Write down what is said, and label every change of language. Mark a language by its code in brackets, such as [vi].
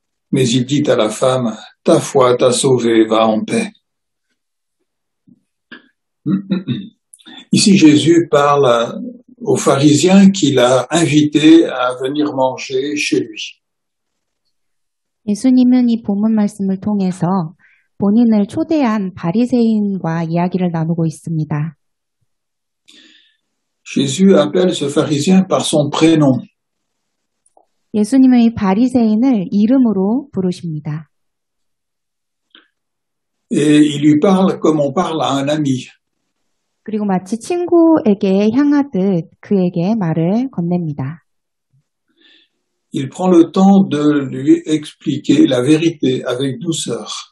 [fr] Mais il dit à la femme, ta foi t'a sauvée, va en paix. Ici, Jésus parle aux pharisiens qu'il a invités à venir manger chez lui. [ko] 예수님은 이 본문 말씀을 통해서 본인을 초대한 바리새인과 이야기를 나누고 있습니다. [fr] Jésus appelle ce pharisien par son prénom. [ko] 예수님은 이 바리새인을 이름으로 부르십니다. [fr] Et il lui parle comme on parle à un ami. [ko] 그리고 마치 친구에게 향하듯 그에게 말을 건넵니다. [fr] Il prend le temps de lui expliquer la vérité avec douceur.